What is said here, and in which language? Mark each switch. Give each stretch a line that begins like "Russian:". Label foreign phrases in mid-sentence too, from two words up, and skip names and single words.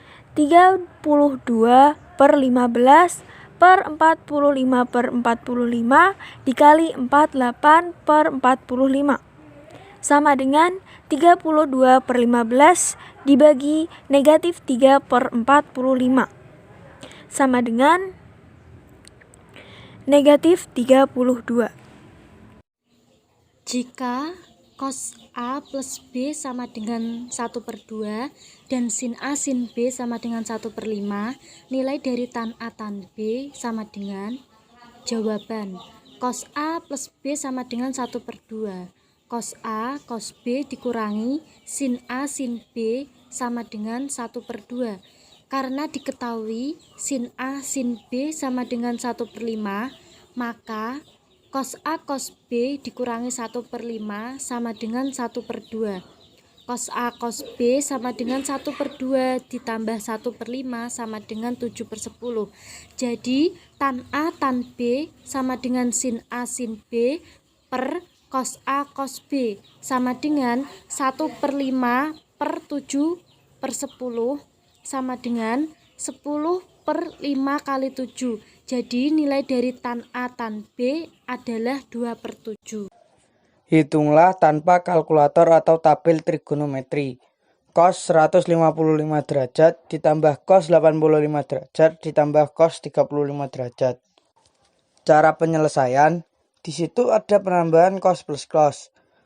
Indonesian: 32/15 per 45/45 dikali 48/45 sama dengan 32/15 dibagi negatif 3/45 sama dengan negatif 32. Jika cos A plus B sama dengan 1/2 dan sin A sin B sama dengan 1/5, nilai dari tan A tan B sama dengan jawaban cos A plus B sama dengan 1/2. Cos A cos B dikurangi sin A sin B sama dengan 1/2. Karena diketahui sin A sin B sama dengan 1/5, maka cos A cos B dikurangi 1/5 sama dengan 1/2. Cos A cos B sama dengan 1/2 ditambah 1/5 sama dengan 7/10. Jadi tan A tan B sama dengan sin A sin B per cos A cos B sama dengan 1/5 per 7/10 sama dengan 10/5 kali 7. Jadi nilai dari tan A tan B adalah 2/7. Hitunglah tanpa kalkulator atau tabel trigonometri. Cos 155 derajat ditambah cos 85 derajat ditambah cos 35 derajat. Cara penyelesaian, di situ ada penambahan cos plus cos.